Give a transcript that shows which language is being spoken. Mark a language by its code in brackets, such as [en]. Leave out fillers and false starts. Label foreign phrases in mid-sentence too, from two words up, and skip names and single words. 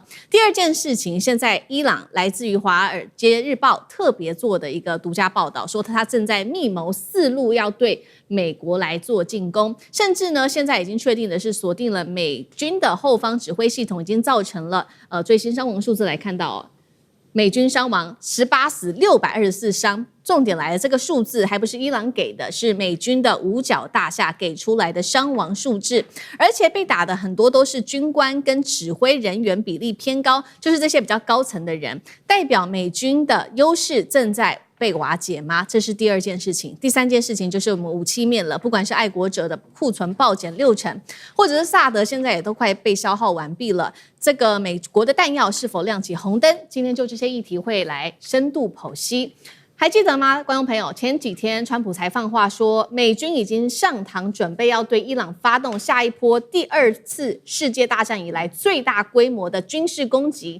[zh] 第二件事情，現在伊朗來自於《華爾街日報》特別做的一個獨家報道，說他正在密謀4路要對美國來做進攻，甚至呢，現在已經確定的是鎖定了美軍的後方指揮系統，已經造成了最新傷亡數字來看到哦，美軍傷亡18死624傷。重點來了，這個數字還不是伊朗給的，是美軍的五角大廈給出來的傷亡數字，而且被打的很多都是軍官跟指揮人員比例偏高，就是這些比較高層的人，代表美軍的優勢正在被瓦解嗎？這是第二件事情。第三件事情就是我們武器面了，不管是愛國者的庫存暴減60%，或者是薩德現在也都快被消耗完畢了，這個美國的彈藥是否亮起紅燈？今天就這些議題會來深度剖析。還記得嗎，觀眾朋友？前幾天川普才放話說，美軍已經上膛，準備要對伊朗發動下一波第2次世界大戰以來最大規模的軍事攻擊。